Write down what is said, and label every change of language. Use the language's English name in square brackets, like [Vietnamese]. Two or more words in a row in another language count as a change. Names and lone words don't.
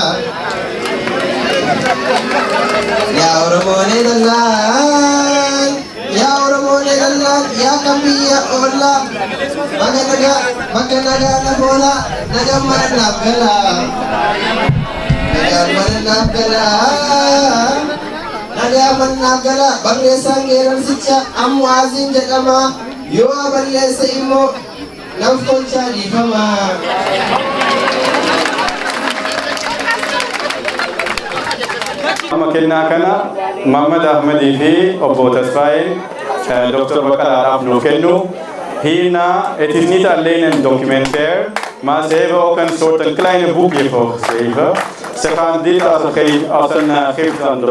[Oromo] yaa Oromoolee lallaan yaa Oromoolee lallaan yaa kan biyya oollaa bakka nagaa naaf oola nagaan mana naaf gala nagaan mana naaf gala nagaa mana naaf gala barreessaan geerarsicha ammu Aziim jedhama yoo balleessa immoo naaf tolchaa dhiifama. Amma kennaa kana Muhammad Ahmadi fi obbo Tasfaayeen Dr. Baqqalaadhaaf nuuf kennu. [Dutch] Hierna, het is niet alleen een documentaire, maar ze hebben ook een soort een kleine boekje voor geschreven. Ze gaan dit als een gift aan Dr.